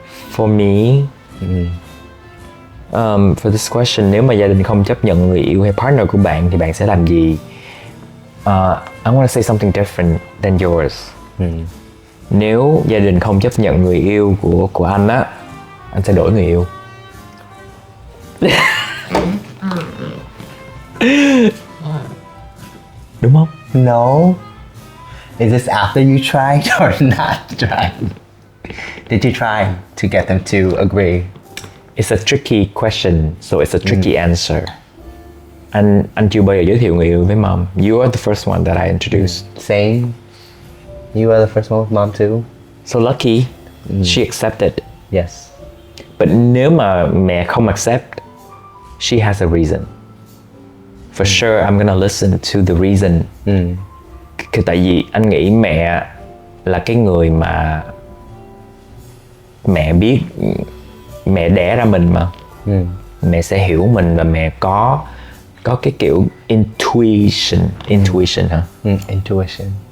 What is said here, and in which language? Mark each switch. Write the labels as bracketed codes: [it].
[en] For me, for this question, [vi] nếu mà gia đình không chấp nhận người yêu hay partner của bạn thì bạn sẽ làm gì? [en] I want to say something different than yours. [vi] Nếu gia đình không chấp nhận người yêu của anh á, anh sẽ đổi người yêu. Đúng không? [en] No. Is this after you tried or not tried? Did you try to get them to agree? It's a tricky question, so it's a tricky answer. [vi] Anh chưa bao giờ giới thiệu người yêu với mom. [en] You are the first one that I introduced. Same. You are the first one with mom too. So lucky, she accepted. Yes. But [vi] nếu mà mẹ không [en] accept, she has a reason. For sure, I'm gonna listen to the reason. [vi] Tại vì anh nghĩ mẹ là cái người mà mẹ biết, mẹ đẻ ra mình mà. Mẹ sẽ hiểu mình và mẹ có cái kiểu intuition hả? [en] Intuition.